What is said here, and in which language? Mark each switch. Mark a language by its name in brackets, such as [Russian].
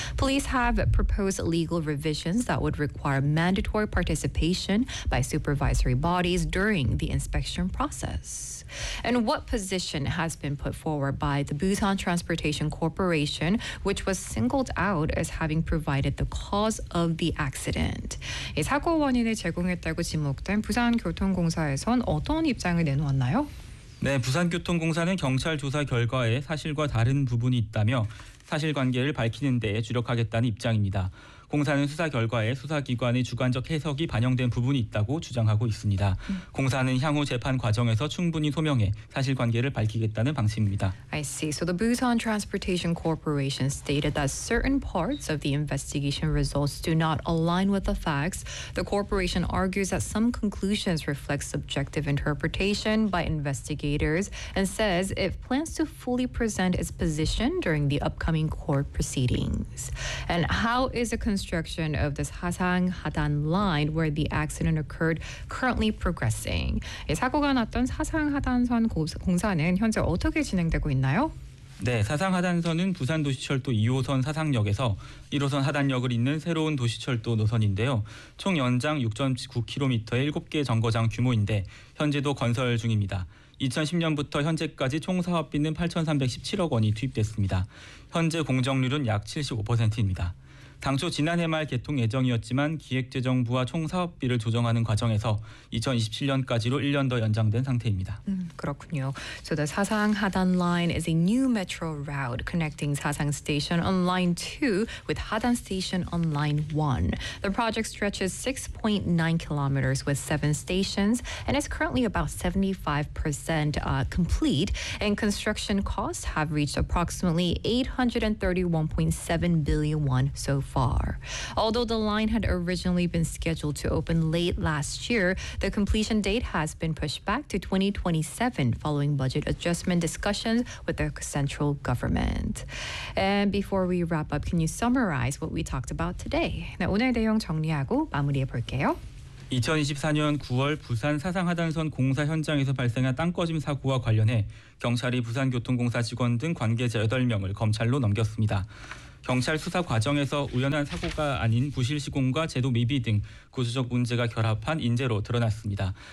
[English] Police have proposed legal revisions that would require mandatory participation by supervisory bodies during the inspection process. And what position has been put forward by the Busan Transportation Corporation, which was singled out as having provided the cause of the accident? [Korean] 이 사고 원인을 제공했다고 지목된 부산교통공사에선 어떤 입장을 내놓았나요? 네, 부산교통공사는 경찰 조사 결과에 사실과 다른 부분이 있다며 사실관계를 밝히는 데에 주력하겠다는 입장입니다. 공사는 수사 결과에 수사기관의 주관적 해석이 반영된 부분이 있다고 주장하고 있습니다. 공사는 향후 재판 과정에서 충분히 소명해 사실관계를 밝히겠다는 방침입니다. [English] I see. So the Busan Transportation Corporation stated that certain parts of the investigation results do not align with the facts. The corporation argues that some conclusions reflect subjective interpretation by investigators and says it plans to fully present its position during the upcoming court proceedings. And how is a construction of this Hasang Hadan line where the accident occurred currently progressing. [Korean] 예, 사고가 났던 사상 하단선 공사는 현재 어떻게 진행되고 있나요? 네, 사상 하단선은 부산 도시철도 2호선 사상역에서 1호선 하단역을 잇는 새로운 도시철도 노선인데요. 총 연장 6.9km의 7개 정거장 규모인데 현재도 건설 중입니다. 2010년부터 현재까지 총 사업비는 8,317억 원이 투입됐습니다. 현재 공정률은 약 75%입니다. 당초 지난해 말 개통 예정이었지만 기획재정부와 총사업비를 조정하는 과정에서 2027년까지로 1년 더 연장된 상태입니다. 그렇군요. [English] So the Sasang Hadan line is a new metro route connecting Sasang Station on Line 2 with Hadan Station on Line 1. The project stretches 6.9 kilometers with 7 stations and is currently about 75% complete and construction costs have reached approximately 831.7 billion won so far. far. Although the line had originally been scheduled to open late last year, the completion date has been pushed back to 2027 following budget adjustment discussions with the central government. And before we wrap up, can you summarize what we talked about today? [Korean] 네, 오늘 내용 정리하고 마무리해 볼게요. 2024년 9월 부산 사상하단선 공사 현장에서 발생한 땅 꺼짐 사고와 관련해 경찰이 부산교통공사 직원 등 관계자 8명을 검찰로 넘겼습니다. 경찰 수사 과정에서 우연한 사고가 아닌 부실 시공과 제도 미비 등 구조적 문제가 결합한 인재로 드러났습니다.